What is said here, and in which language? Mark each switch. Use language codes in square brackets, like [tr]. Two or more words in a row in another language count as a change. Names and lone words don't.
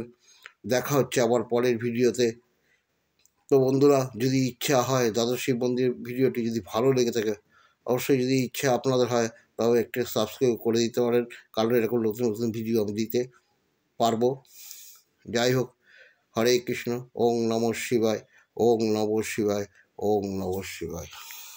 [bn] দেখা হচ্ছে আবার পরের ভিডিওতে। তো বন্ধুরা, যদি ইচ্ছা হয় দ্বাদশ শিব মন্দির ভিডিওটি যদি ভালো লেগে থাকে অবশ্যই, যদি ইচ্ছা আপনাদের হয় তবে একটু সাবস্ক্রাইব করে দিতে পারেন, কারণ এরকম নতুন নতুন ভিডিও আমি দিতে পারবো। যাই হোক, হরে কৃষ্ণ। [sa] ॐ नमः शिवाय, ॐ नमः शिवाय, ॐ नमः शिवाय।